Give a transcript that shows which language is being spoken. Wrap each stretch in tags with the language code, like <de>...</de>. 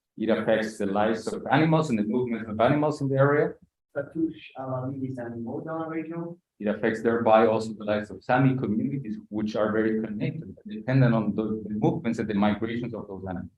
<en>It affects the lives of animals and the movement of animals in the area.</en> <fr>Ça touche à la vie des animaux dans la région.</fr> <en>It affects thereby also the lives of Sami communities, which are very connected, dependent on the movements and the migrations of those animals.</en>